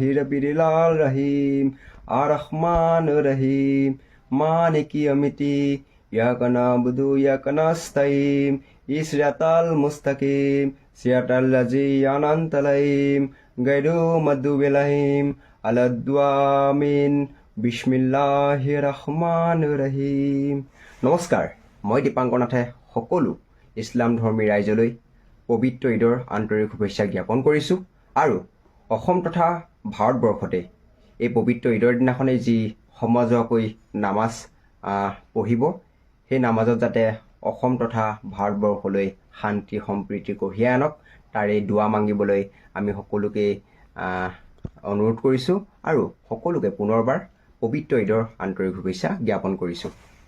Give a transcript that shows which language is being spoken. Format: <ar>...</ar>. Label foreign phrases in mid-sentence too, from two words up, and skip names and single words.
<ar>رب العالمين الرحمن الرحيم مالك يوم الدين إياك نعبد وإياك نستعين الصراط المستقيم صراط الذين أنعمت عليهم غير المغضوب عليهم ولا الضالين بسم الله الرحمن الرحيم.</ar> <as>নমস্কাৰ, মই দীপাংকৰ নাথে সকলো ইছলাম ধৰ্মী ৰাইজলৈ পবিত্ৰ ঈদৰ আন্তৰিক শুভেচ্ছা জ্ঞাপন কৰিছোঁ। আৰু অসম তথা ভাৰতবৰ্ষতে এই পবিত্ৰ ঈদৰ দিনাখনেই যি সমাজুৱাকৈ নামাজ পঢ়িব, সেই নামাজত যাতে অসম তথা ভাৰতবৰ্ষলৈ শান্তি সম্প্ৰীতি কঢ়িয়াই আনক, তাৰে দুৱা মাগিবলৈ আমি সকলোকে অনুৰোধ কৰিছোঁ আৰু সকলোকে পুনৰবাৰ পবিত্ৰ ঈদৰ আন্তৰিক শুভেচ্ছা জ্ঞাপন কৰিছোঁ।</as>